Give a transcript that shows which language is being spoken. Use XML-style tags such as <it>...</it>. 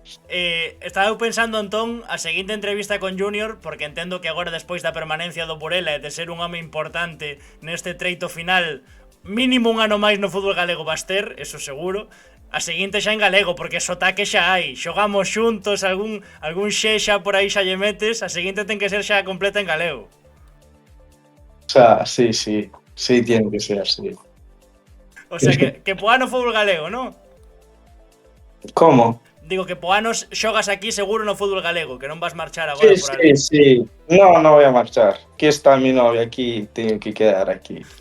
<gl>Estaba eu pensando, Antón, a seguinte entrevista con Junior, porque entendo que agora despois da permanencia do Burela e de ser un home importante neste treito final, mínimo un ano máis no fútbol galego vas ter, eso seguro. A seguinte xa en galego, porque sotaque xa hai. Xogamos xuntos, algún xa por aí xa lle metes, a seguinte ten que ser xa completa en galego.</gl> <es>O sea, sí, tiene que ser así.</es> <gl>O sea, que poano fútbol galego, ¿no? ¿Cómo? Digo que poanos xogas aquí seguro no fútbol galego, que non vas marchar agora por ali.</gl> <es>Sí. No voy a marchar. Que está mi novia aquí, tengo que quedar aquí.</es>